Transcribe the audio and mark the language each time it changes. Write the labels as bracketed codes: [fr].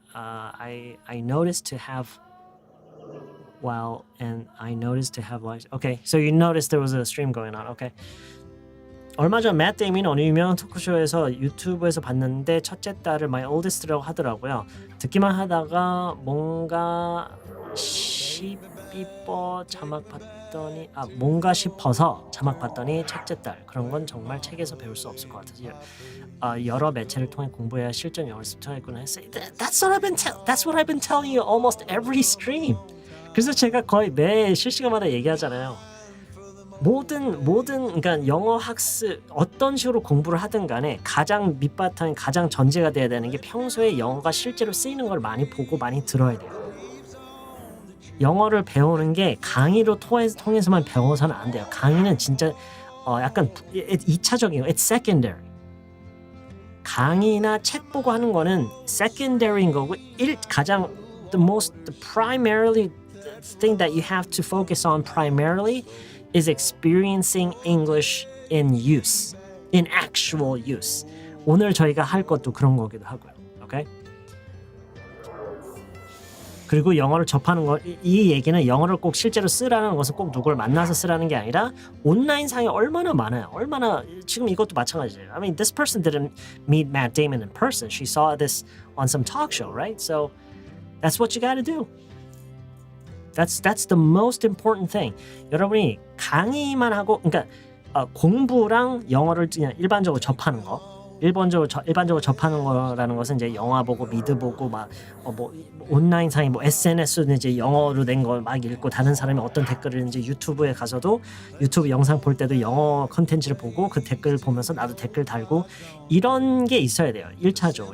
[en] I noticed to have well, and I noticed to have like okay, so you noticed there was a stream going on. Okay. [ko] 얼마 전 맷 데이미는 어느 유명한 토크쇼에서 유튜브에서 봤는데 첫째 딸을 [en] my oldest [ko] 라고 하더라고요. 듣기만 하다가 뭔가 싶어 자막 봤더니 뭔가 싶어서 자막 봤더니 첫째 딸 그런 건 정말 책에서 배울 수 없을 것 같아서 여러 매체를 통해 공부해야 실전 영어를 습득하겠구나 했어요. [en] That's what I've been telling you almost every stream. [ko] 그래서 제가 거의 매 실시간마다 얘기하잖아요. 모든 그러니까 영어 학습 어떤 식으로 공부를 하든 간에 가장 밑바탕 가장 전제가 돼야 되는 게 평소에 영어가 실제로 쓰이는 걸 많이 보고 많이 들어야 돼요. 영어를 배우는 게 강의로 통해서만 배워서는 안 돼요. 강의는 진짜 약간 2차적인 거, [en] it's secondary. [ko] 강의나 책 보고 하는 거는 secondary인 거고 가장 [en] the primarily thing that you have to focus on primarily is experiencing English in use, in actual use. [ko] 오늘 저희가 할 것도 그런 거기도 하고요. [en] Okay? [ko] 그리고 영어를 접하는 거, 이 얘기는 영어를 꼭 실제로 쓰라는 것은 꼭 누굴 만나서 쓰라는 게 아니라 온라인상에 얼마나 많아요. 얼마나 지금 이것도 마찬가지예요. [en] I mean, this person didn't meet Matt Damon in person. She saw this on some talk show, right? So that's what you got to do. That's the most important thing. [ko] 여러분이 강의만 하고, 그러니까 공부랑 영어를 그냥 일반적으로 접하는 거. 일반적으로 접하는 거라는 것은 이제 영화 보고 미드 보고 막 뭐 온라인상에 뭐 SNS는 이제 영어로 된 거 막 읽고 다른 사람이 어떤 댓글을 이제 유튜브에 가서도 유튜브 영상 볼 때도 영어 컨텐츠를 보고 그 댓글 보면서 나도 댓글 달고 이런 게 있어야 돼요. 1차적으로.